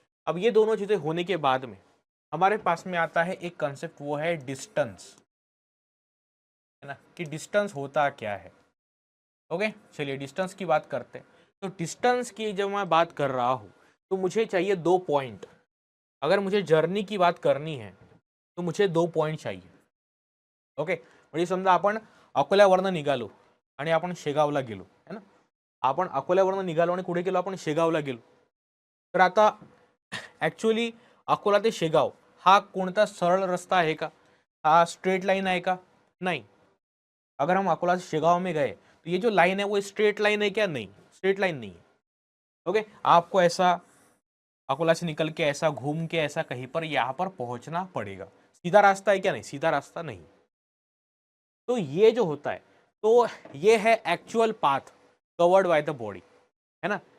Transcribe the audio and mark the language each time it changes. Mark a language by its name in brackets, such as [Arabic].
[Hindi] अब ये दोनों चीजें होने के बाद में हमारे पास में आता है एक कंसेप्ट, वो है डिस्टेंस, है ना, कि डिस्टेंस होता क्या है। ओके, चलिए डिस्टेंस की बात करते हैं। तो डिस्टेंस की जब मैं बात कर रहा हूँ तो मुझे चाहिए 2 पॉइंट। अगर मुझे जर्नी की बात करनी है तो मुझे 2 पॉइंट चाहिए। [Marathi] ओके, म्हणजे समजा आपण अकोल्यावरनं निघालो आणि आपण शेगावला गेलो, है ना, आपण अकोल्यावरनं निघालो आणि कुठे गेलो, आपण शेगावला गेलो। तर आता ॲक्च्युअली अकोला ते शेगाव हा कोणता सरळ रस्ता आहे का, हा स्ट्रेट लाइन आहे का? [Hindi] नहीं। अगर हम अकोला से शेगाव में गए तो ये जो लाइन है वो स्ट्रेट लाइन है क्या? नहीं, स्ट्रेट लाइन नहीं है। ओके, आपको ऐसा अकोला से निकल के ऐसा घूम के ऐसा कहीं पर यहाँ पर पहुंचना पड़ेगा। सीधा रास्ता है क्या? नहीं, सीधा रास्ता नहीं। तो ये जो होता है, तो ये है [English] actual path covered by the body, [Hindi] है ना।